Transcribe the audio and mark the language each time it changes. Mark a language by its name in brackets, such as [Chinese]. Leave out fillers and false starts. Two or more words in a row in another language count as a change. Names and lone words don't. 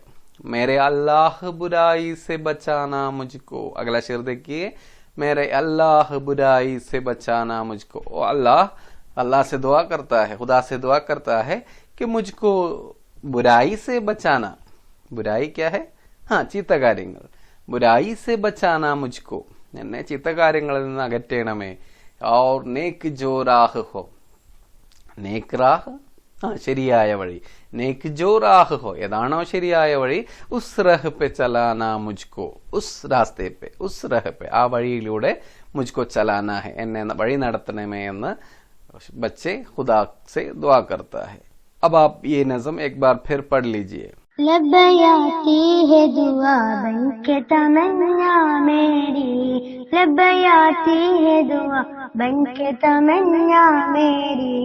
[Hindi] मेरे अल्लाह बुराई से बचाना मुझको. अगला शेर देखिए. मेरे अल्लाह बुराई से बचाना मुझको. अल्लाह, अल्लाह से दुआ करता है, खुदा से दुआ करता है कि मुझको बुराई से बचाना. बुराई क्या है? हाँ, ചീത്തകാര്യങ്ങൾ. बुराई से बचाना मुझको, [Malayalam] എന്നെ ചീത്തകാര്യങ്ങളിൽ നിന്ന് അകറ്റണമേ. [Hindi] और नेक जो राह हो, नेक राह, [Malayalam] ശരിയായ വഴി. [Hindi] नेक जो राह हो, [Malayalam] ഏതാണോ ശരിയായ വഴി, [Hindi] उस राह पे चलाना मुझको. उस रास्ते पे, उस राह पे, [Malayalam] ആ വഴിയിലൂടെ [Hindi] मुझको चलाना है, [Malayalam] എന്നെ വഴി നടത്തണമേ എന്ന് [Hindi] बच्चे खुदा से दुआ करता है. अब आप ये नज़म एक बार फिर पढ़ लीजिए. लबयाती है दुआ बन के तमन्ना मेरी, लबयाती है दुआ बन के तमन्ना मेरी.